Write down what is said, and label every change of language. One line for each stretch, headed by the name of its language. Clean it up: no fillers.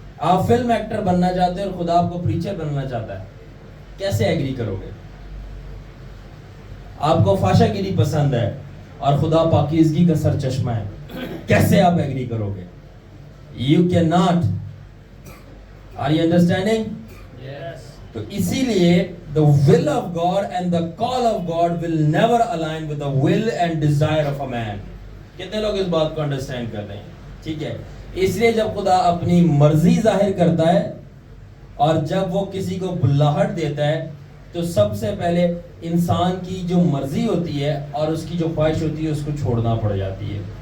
Urdu: آپ film actor بننا چاہتے ہیں اور خدا آپ کو پریچر بننا چاہتا ہے, کیسے ایگری کرو گے؟ آپ کو فاشا گیری پسند ہے اور خدا پاکیزگی کا سر چشمہ ہے, کیسے آپ ایگری کرو گے؟
English: You cannot. Are you understanding? Yes.
Urdu: تو اسی لیے
English: the will of God and the call of God will never align with the will and desire of a man.
Urdu: کتنے لوگ اس بات کو انڈرسٹینڈ کر رہے ہیں؟ ٹھیک ہے. اس لیے جب خدا اپنی مرضی ظاہر کرتا ہے اور جب وہ کسی کو بلاہٹ دیتا ہے تو سب سے پہلے انسان کی جو مرضی ہوتی ہے اور اس کی جو خواہش ہوتی ہے اس کو چھوڑنا پڑ جاتی ہے.